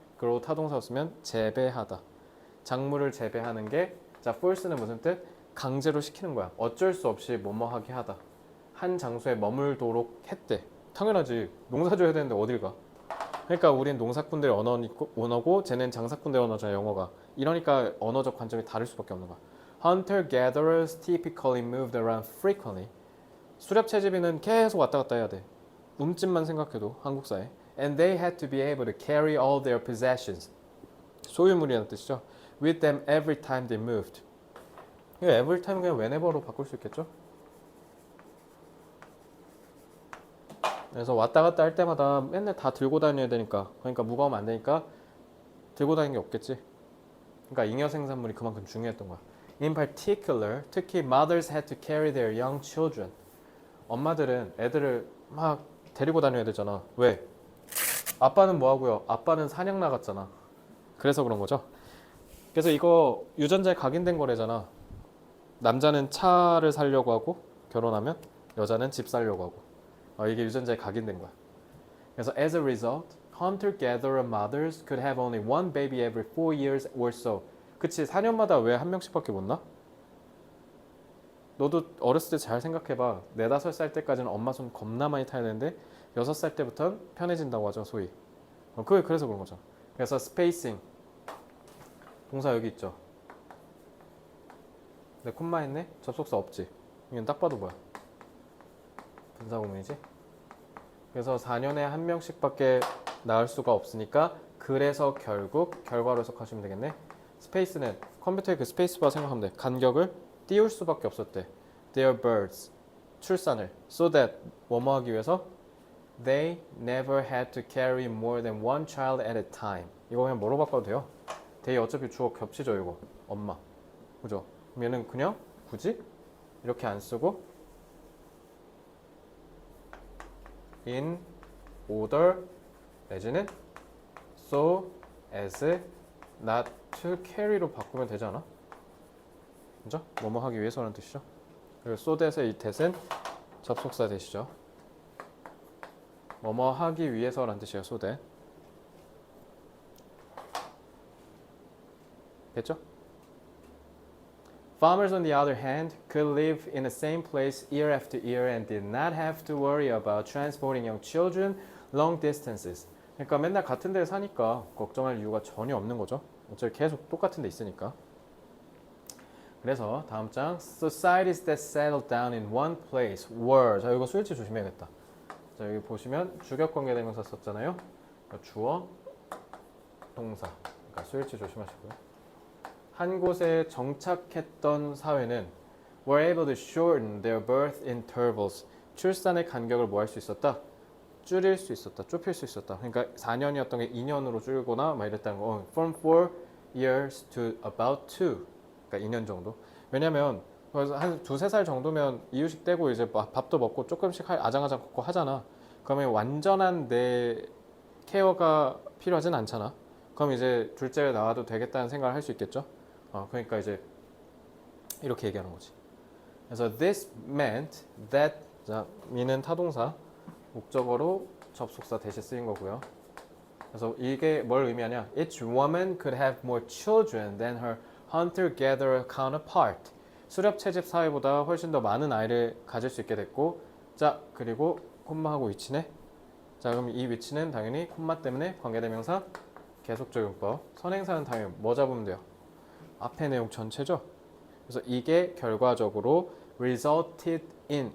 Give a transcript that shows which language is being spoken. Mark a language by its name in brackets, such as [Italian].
[Korean] 그리고 타동사 쓰면 재배하다. 작물을 재배하는 게 자, force는 무슨 뜻? 강제로 시키는 거야. 어쩔 수 없이 뭐뭐하게 하다. 한 장소에 머물도록 했대. 당연하지. 농사 줘야 되는데 어딜 가? 그러니까 우린 농사꾼들의 언어고 쟤는 장사꾼들의 언어잖아 영어가. 이러니까 언어적 관점이 다를 수밖에 없는 거야. [English] Hunter-gatherers typically moved around frequently. [Korean] 수렵 채집이는 계속 왔다 갔다 해야 돼. 움집만 생각해도 한국 사회. [English] And they had to be able to carry all their possessions. [Korean] 소유물이라는 뜻이죠. [English] With them every time they moved. [Korean] 이거 [English] every time [Korean] 그냥 whenever로 바꿀 수 있겠죠? 그래서 왔다 갔다 할 때마다 맨날 다 들고 다녀야 되니까 그러니까 무거우면 안 되니까 들고 다니는 게 없겠지. 그러니까 잉여 생산물이 그만큼 중요했던 거야. [English] In particular, [Korean] 특히 [English] mothers had to carry their young children. [Korean] 엄마들은 애들을 막 데리고 다녀야 되잖아. 왜? 아빠는 뭐 하고요? 아빠는 사냥 나갔잖아. 그래서 그런 거죠. 그래서 이거 유전자에 각인된 거래잖아. 남자는 차를 사려고 하고 결혼하면 여자는 집 사려고 하고. 이게 유전자에 각인된 거야. 그래서 [English] as a result, hunter-gatherer mothers could have only one baby every 4 years or so. [Korean] 그치, 4년마다 왜 한 명씩밖에 못 낳아? 너도 어렸을 때 잘 생각해봐. 4, 5살 때까지는 엄마 손 겁나 많이 타야 되는데 6살 때부터는 편해진다고 하죠, 소위. 그래서 그런 거죠. 그래서 spacing. 동사 여기 있죠. 네, 콤마 했네? 접속사 없지? 이건 딱 봐도 뭐야? 분사구문이지? 그래서 4년에 한 명씩밖에 낳을 수가 없으니까 그래서 결국 결과로 해석하시면 되겠네. 스페이스는 컴퓨터의 그 스페이스바 생각하면 돼. 간격을 띄울 수밖에 없었대. [English] Their births [Korean] 출산을 [English] so that [Korean] 뭐뭐 하기 위해서 [English] they never had to carry more than one child at a time. [Korean] 이거 그냥 뭐로 바꿔도 돼요. they 어차피 주어 겹치죠 이거. 엄마. 그죠? 그럼 얘는 그냥 굳이 이렇게 안 쓰고 [English] in order [Korean] 내지는 [English] so as not to carry [Korean] 로 바꾸면 되지 않아? 그죠? 뭐뭐 하기 위해서라는 뜻이죠. 그리고 so that의 이 that은 접속사 대시죠. 뭐뭐 하기 위해서라는 뜻이에요. [English] so that. [Korean] 됐죠? [English] Farmers, on the other hand, could live in the same place year after year and did not have to worry about transporting young children long distances. [Korean] 그러니까 맨날 같은 데에 사니까 걱정할 이유가 전혀 없는 거죠. 어차피 계속 똑같은 데 있으니까. 그래서 다음 장 [English] Societies that settled down in one place were. [Korean] 자, 이거 수일치 조심해야겠다. 자, 여기 보시면 주격관계대명사 썼잖아요. 그러니까 주어, 동사. 그러니까 수일치 조심하시고요. 한 곳에 정착했던 사회는 [English] were able to shorten their birth intervals. [Korean] 출산의 간격을 뭐 할 수 있었다? 줄일 수 있었다. 좁힐 수 있었다. 그러니까 4년이었던 게 2년으로 줄거나 막 이랬다는 거. [English] From 4 years to about 2. [Korean] 그러니까 2년 정도. 왜냐면 한 2-3살 정도면 이유식 떼고 이제 밥도 먹고 조금씩 아장아장 걷고 하잖아. 그러면 완전한 내 케어가 필요하진 않잖아. 그럼 이제 둘째를 낳아도 되겠다는 생각을 할 수 있겠죠. 그러니까 이제 이렇게 얘기하는 거지. 그래서 [English] this meant that. [Korean] 자, me는 타동사, 목적어로 접속사 대신 쓰인 거고요. 그래서 이게 뭘 의미하냐? [English] Each woman could have more children than her hunter-gatherer counterpart. [Korean] 수렵 채집 사회보다 훨씬 더 많은 아이를 가질 수 있게 됐고, 자, 그리고 콤마하고 위치네. 자, 그럼 이 위치는 당연히 콤마 때문에 관계대명사 계속적용법. 선행사는 당연히 뭐 잡으면 돼요? 앞에 내용 전체죠. 그래서 이게 결과적으로 [English] resulted in.